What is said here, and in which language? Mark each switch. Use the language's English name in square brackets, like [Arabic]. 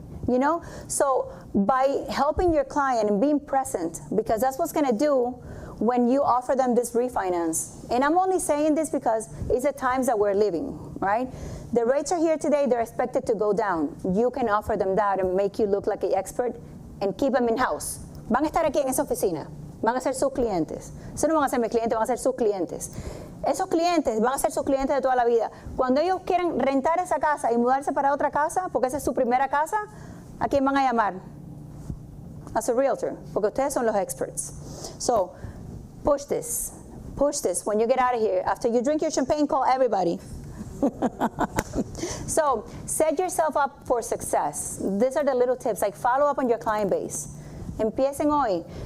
[English] You know, so by helping your client and being present, because that's what's going to do when you offer them this refinance. And I'm only saying this because it's the times that we're living, right? The rates are here today, they're expected to go down. You can offer them that and make you look like an expert and keep them in-house. [Spanish] Van a estar aquí en esa oficina, van a ser sus clientes. Eso no van a ser mis clientes, van a ser sus clientes. Esos clientes van a ser sus clientes de toda la vida. Cuando ellos quieran rentar esa casa y mudarse para otra casa, porque esa es su primera casa, ¿a quién van a llamar? A su realtor, porque ustedes son los [English] experts. So, push this when you get out of here. After you drink your champagne, call everybody. So set yourself up for success. These are the little tips, like follow up on your client base. [Spanish] Empiecen hoy.